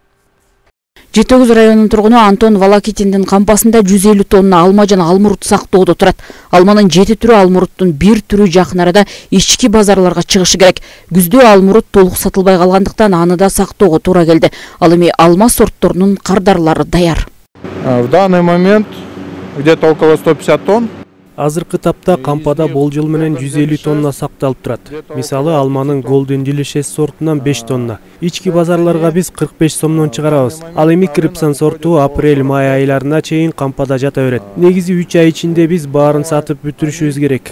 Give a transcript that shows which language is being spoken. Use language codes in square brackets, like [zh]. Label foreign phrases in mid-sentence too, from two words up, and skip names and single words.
[ky] Жети-Өгүз районунун тургуну Антон Волокитиндин кампасында 150 тонна алма жана алмурут сактоодо турат. Алманын 7 түрү, алмуруттун 1 түрү жакын арада ички базарларга чыгышы керек. Күздө алмурут толук сатылбай калгандыктан аны да сактоого туура келди. Ал эми алма сортторунун кардарлары даяр. [ru] В данный момент где-то около 150 тонн. [ky] Азыркы тапта кампада болжол менен 150 тонна сакталып турат. Мисалы алманын Golden Delicious сортунан 5 тонна. Ички базарларга биз 45 сомдон чыгарабыз. Ал эми Крипсон сорту апрель-май айларына чейин кампада жата берет. Негизи 3 ай ичинде биз баарын сатып бүтүрүшүбүз керек.